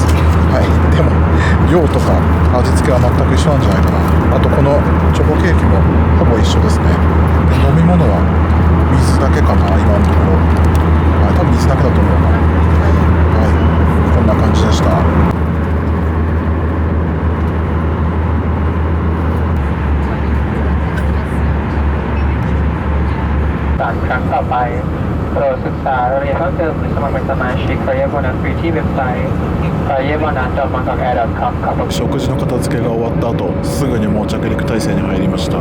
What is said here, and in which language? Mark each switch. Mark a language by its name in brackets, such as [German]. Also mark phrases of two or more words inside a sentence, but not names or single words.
[Japanese] はい、でも量とか味付けは全く一緒なんじゃないかな。あとこのチョコケーキもほぼ一緒ですね。で飲み物は水だけかな、今のところ。多分水だけだと思うな。はい、こんな感じでした。 [Thai] ครั้งต่อไปโปรดศึกษารายละเอียดเพิ่มเติมหรือสมัครเป็นสมาชิกรายละเอียดโบนัสฟรีที่เว็บไซต์รายละเอียดโบนัส .bangkokair.com ครับ。 [Japanese] 食事の片付けが終わった後、すぐにもう着陸態勢に入りました。